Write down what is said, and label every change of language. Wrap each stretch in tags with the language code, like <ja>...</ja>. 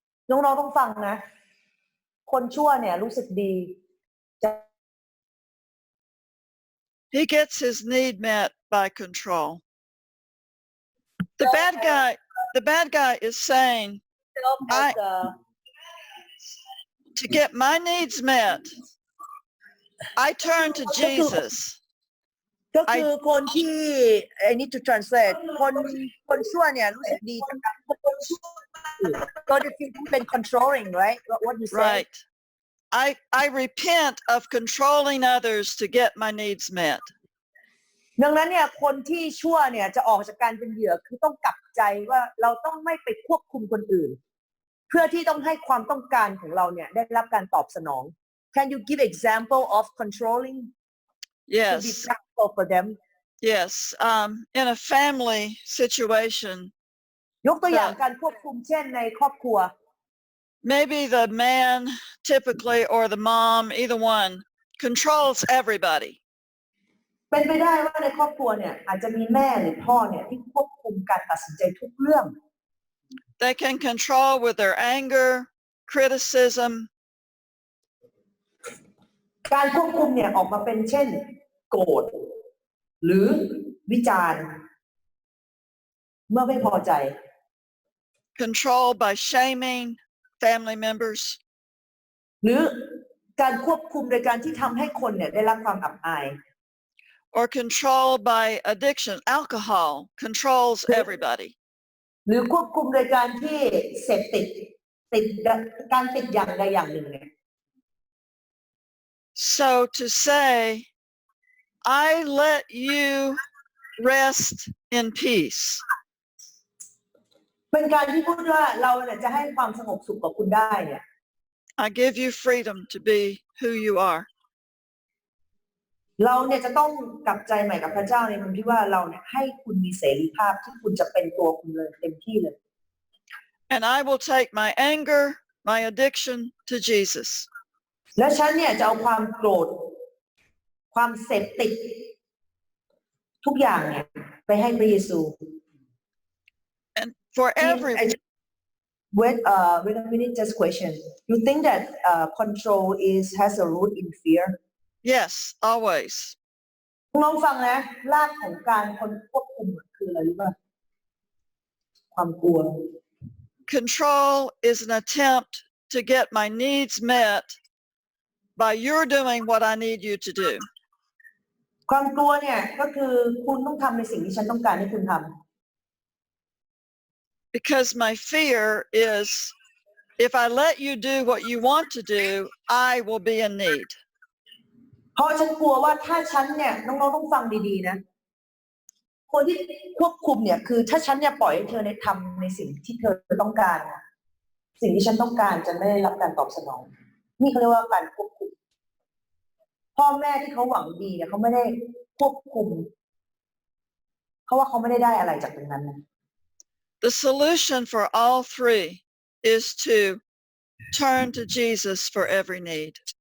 <th>น้องๆต้องฟังนะ คนชั่วเนี่ยรู้สึกดีจะ</th> <en>He gets his need met by control. The bad guy is saying, to get my needs met, I turn to Jesus.</en> <th>ก็คือคนที่</th> <en>I need to translate</en> <th>คนชั่วเนี่ยรู้สึกดีกับการคนชั่วก็จะเป็น</th> <en>controlling right what you say Right. I repent of controlling others to get my needs met.</en> <th>ดังนั้นเนี่ยคนที่ชั่วเนี่ยจะออกจากการเป็นเหยื่อคือต้องกลับใจว่าเราต้องไม่ไปควบคุมคนอื่น เพื่อที่ต้องให้ความต้องการของเราเนี่ยได้รับการตอบสนอง</th> <en>Can you give example of controlling to be Yes. practical for them Yes. In a family situation,</en> <th>ยกตัวอย่างการควบคุมเช่นในครอบครัว</th> <en>maybe the man typically or the mom, either one, controls everybody.</en> <th>เป็นไปได้ว่าในครอบครัวเนี่ยอาจจะมีแม่หรือพ่อเนี่ยที่ควบคุมการตัดสินใจทุกเรื่อง</th> <en>They can control with their anger, criticism,</en> <th>การควบคุมเนี่ยออกมาเป็นเช่นโกรธหรือวิจารณ์เมื่อไม่พอใจ</th> <en>control by shaming family members,</en> <th>หรือการควบคุมโดยการที่ทำให้คนเนี่ยได้รับความอับอาย</th> <en>or control by addiction. Alcohol controls everybody.</en> <th>หรือควบคุมโดยการที่เสพติดการติดอย่างใดอย่างหนึ่งเนี่ย</th> <en>So to say, I let you rest in peace.</en> <th>เป็นการที่พูดว่าเราเนี่ยจะให้ความสงบสุขกับคุณได้เนี่ย</th> <en>I give you freedom to be who you are.</en> <th>เราเนี่ยจะต้องกลับใจใหม่กับพระเจ้าในมุมที่ว่าเราเนี่ยให้คุณมีเสรีภาพที่คุณจะเป็นตัวคุณเลยเต็มที่เลย</th> <en>And I will take my anger, my addiction to Jesus.</en> <th>และฉันเนี่ยจะเอาความโกรธความเสพติดทุกอย่างเนี่ยไปให้พระเยซู</th> <en>And for every wait a minute just question you think that control has a root in fear yes, always.</en> <th>น้องฟังนะรากของการควบคุมคืออะไรรู้ป่ะความกลัว</th> <en>Control is an attempt to get my needs met by you're doing what I need you to do.</en> <th>ความกลัวเนี่ยก็คือคุณต้องทำในสิ่งที่ฉันต้องการให้คุณทำ</th> <en>Because my fear is if I let you do what you want to do, I will be in need.</en> <th>เพราะฉันกลัวว่าถ้าฉันเนี่ยน้องๆต้องฟังดีๆนะคนที่ควบคุมเนี่ยคือถ้าฉันเนี่ยปล่อยให้เธอในทำในสิ่งที่เธอต้องการสิ่งที่ฉันต้องการจะไม่ได้รับการตอบสนองนี่เขาเรียกว่าการควบคุมพ่อแม่ที่เขาหวังดีเนี่ยเขาไม่ได้ควบคุมเพราะว่าเขาไม่ได้อะไรจากตรงนั้นนะ</th> <en>The solution for all three is to turn to Jesus for every need.</en>